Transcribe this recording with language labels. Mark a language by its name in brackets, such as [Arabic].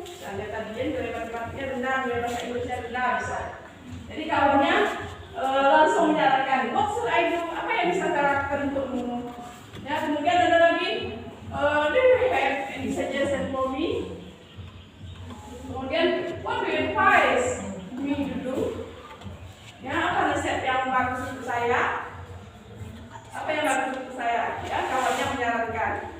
[Indonesian] Misalnya tadi nilai matematikanya rendah, nilai bahasa Inggrisnya rendah, bisa. Jadi kawannya langsung menyarankan, [English] what should I do? [Indonesian] Apa yang bisa karakter untukmu? Ya, kemudian ada lagi, [English] do you have any suggestion for me? [Indonesian] Kemudian, [English] what do you advise me to do? [Indonesian] Ya, apa nasihat yang bagus untuk saya? Apa yang bagus untuk saya? Ya, kawannya menyarankan.